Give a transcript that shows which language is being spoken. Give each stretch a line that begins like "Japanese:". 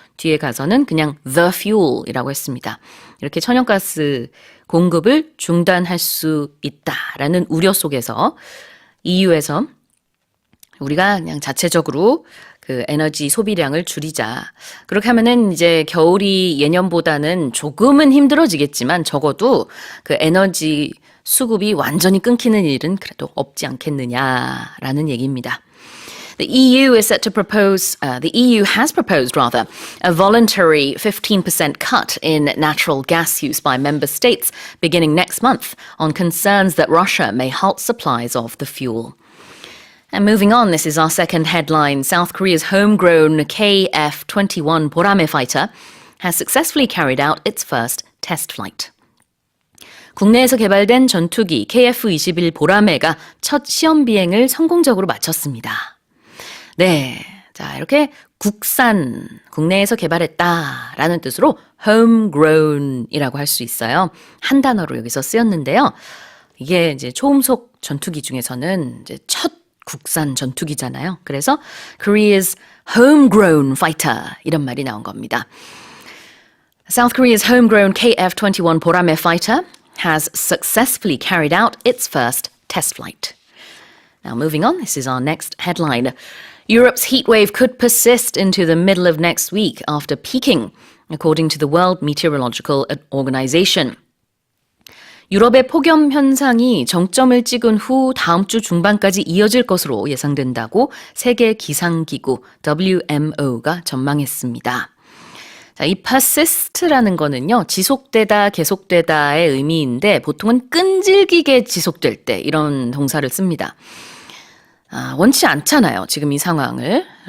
Korean: 뒤에 가서는 그냥
English: the fuel
Korean: 이라고 했습니다. 이렇게 천연가스 공급을 중단할 수 있다라는 우려 속에서 EU에서 우리가 그냥 자체적으로 그 에너지 소비량을 줄이자. 그렇게 하면은 이제 겨울이 예년보다는 조금은 힘들어지겠지만 적어도 그 에너지 수급이 완전히 끊기는 일은 그래도 없지 않겠느냐라는 얘기입니다.
English: The EU is set to propose, the EU has proposed rather, a voluntary 15% cut in natural gas use by member states beginning next month on concerns that Russia may halt supplies of the fuel. And moving on, this is our second headline. South Korea's homegrown KF-21 보라매 fighter has successfully carried out its first test flight.
Korean: 국내에서 개발된 전투기 KF-21 보라매가 첫 시험 비행을 성공적으로 마쳤습니다. 네, 자 이렇게 국산, 국내에서 개발했다라는 뜻으로 homegrown이라고 할 수 있어요. 한 단어로 여기서 쓰였는데요. 이게 이제 초음속 전투기 중에서는 이제 첫 국산 전투기잖아요. 그래서
English: Korea's homegrown fighter
Korean: 이런 말이 나온 겁니다.
English: South Korea's homegrown KF-21 보라매 fighter has successfully carried out its first test flight. Now moving on, this is our next headline. Europe's heat wave could persist into the middle of next week after peaking, according to the World Meteorological Organization.
Korean: 유럽의 폭염 현상이 정점을 찍은 후 다음 주 중반까지 이어질 것으로 예상된다고 세계 기상기구 WMO가 전망했습니다. 자, 이 persist라는 거는요, 지속되다, 계속되다의 의미인데 보통은 끈질기게 지속될 때 이런 동사를 씁니다. 원치 않잖아요. 지금 이 상황을.